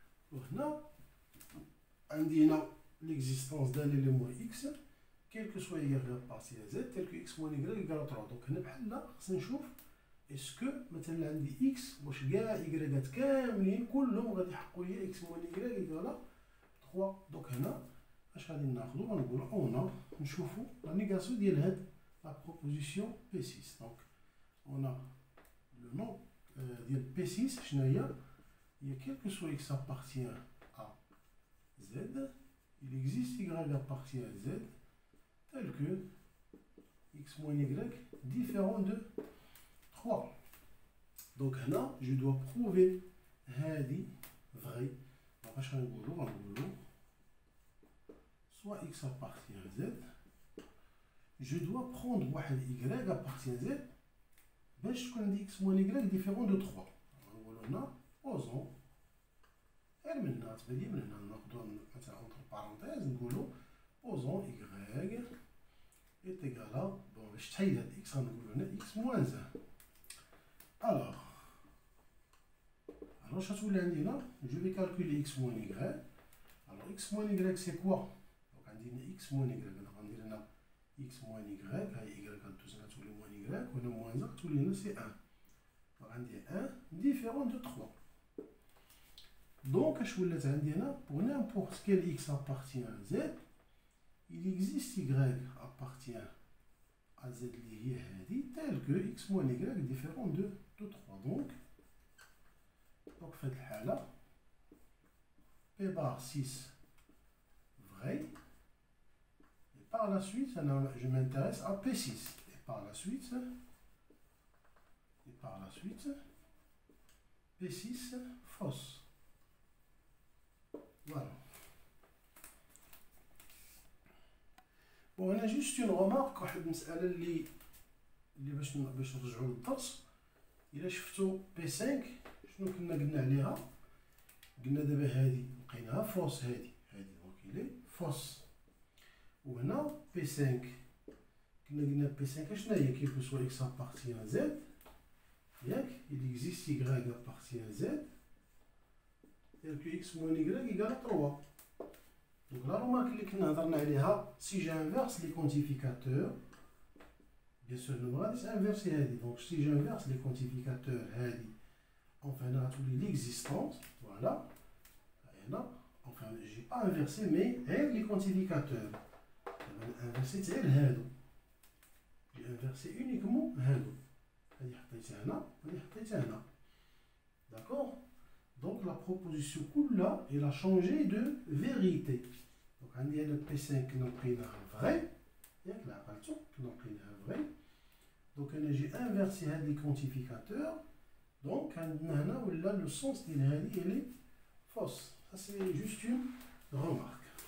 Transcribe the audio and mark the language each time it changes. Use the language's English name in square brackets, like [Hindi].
[French] Donc là, on dit l'existence d'un élément x, quel que soit y appartient à z, tel que x moins y égale à 3. Donc là, on va est-ce que [Arabic] مثلا عندي [French] x [Arabic] واش كاع y كاملين كلهم غادي يحققوا لي [French] x moins y égale 3. [Arabic] دونك هنا اش غادي ناخذوا غنقولوا اون نشوفوا لا نيغاسيون ديال هاد لا بروبوزيسيون P6. دونك اون لو نون ديال P6 شنو هي [French] quel que soit x appartient à z, il existe y appartient à z tel que x moins y différent de 3. Donc là, je dois prouver هذه vrai. Donc [Arabic] اش غنقولوا [French] soit x appartient à z, je dois prendre واحد y appartient à z [Arabic] باش تكون عندي [French] x moins y différent de 3. [Arabic] غنقولوا هنا posons غير من هنا تبان لي من هنا ناخذوا مثلا entre parenthèses نقولوا [French] posons y est égal à bon [Arabic] باش تحيد هاد x غنقولوا هنا x moins 1. [French] alors [Arabic] شغتولي عندي هنا [French] je vais calculer x moins y. alors x moins y c'est quoi? [Arabic] donc عندي هنا x moins y غندير هنا x moins y هاي y غتدوز هنا تولي moins y وهنا moins 1 تولي هنا سي 1. [French] donc عندي 1 différent de 3. donc [Arabic] اش ولات عندي هنا [French] pour n'importe quel x appartient à z, il existe y appartient à z [Arabic] اللي هي هذه [French] tel que x moins y différent de 3. donc [Arabic] في هذه الحالة [French] P bar 6 vrai. Et par la suite, je m'intéresse à P6. Et par la suite, P6 fausse. Voilà. Bon, on a juste une remarque. [Arabic] واحد المسألة اللي باش نرجعوا للدرس. إلا شفتوا P5 شنو كنا قلنا عليها؟ قلنا دابا هادي لقيناها فوس. هادي دونك إلي فوس. وهنا P5 قلنا P5 شنو هي؟ [French] كيل كو سوا x appartient à z ياك il existe y appartient à z tel que x moins y égale 3. donc la remarque [Arabic] اللي كنا هضرنا عليها [French] si j'inverse les quantificateurs bien sûr [Arabic] ما غاديش انفيرسي هادي. [French] donc si j'inverse les quantificateurs هادي enfin [Arabic] هنا غتولي [French] l'existence. voilà هنا enfin j'ai pas inversé mais غير les quantificateurs inversé غير هادو. j'ai inversé uniquement هادو. [Arabic] هادي حطيتها هنا وهادي حطيتها هنا. [French] d'accord. donc la proposition كلها elle a changé de vérité. [Arabic] donc عندي هنا P5 كنا لقيناها vrai ياك لا عقلتو كنا لقيناها vrai. [French] donc انا j'ai inversé هاد les quantificateurs. donc [Arabic] عندنا هنا ولا [French] le sens ديال هادي elle est fausse. ça c'est juste une remarque.